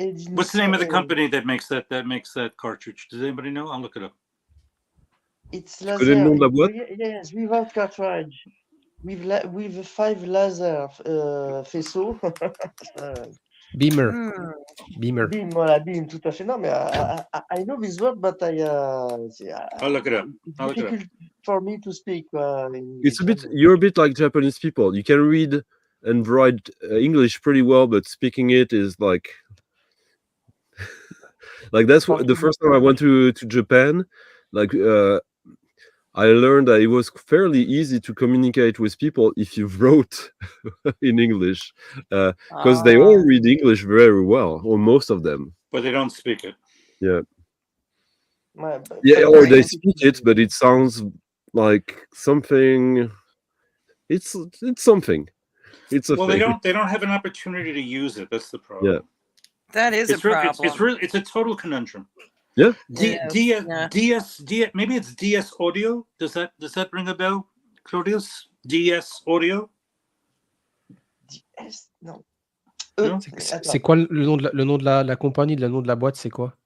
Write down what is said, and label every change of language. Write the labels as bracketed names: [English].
[English] What's the name of the company that makes that cartridge? Does anybody know? I'll look it up. It's [French] Tu connais le nom de la boîte? [English] Yes, without cartridge. With 5 laser faisceaux. Beamer. [French] Beam, voilà, beam, tout à fait. Non, mais [English] I know this word, but I'll look it up. It's difficult for me to speak. You're a bit like Japanese people. You can read and write English pretty well, but speaking it is like that's what the first time I went to Japan, I learned that it was fairly easy to communicate with people if you wrote in English, because they all read English very well, or most of them. But they don't speak it. Yeah. Yeah, or they speak it, but it sounds like something. It's something. It's a well, thing. they don't have an opportunity to use it. That's the problem. Yeah. That is a problem. It's a total conundrum. Yeah. DS, maybe it's DS Audio. Does that ring a bell, Claudius? DS Audio. [French] DS, non. C'est quoi le nom de la compagnie, le nom de la boîte, c'est quoi?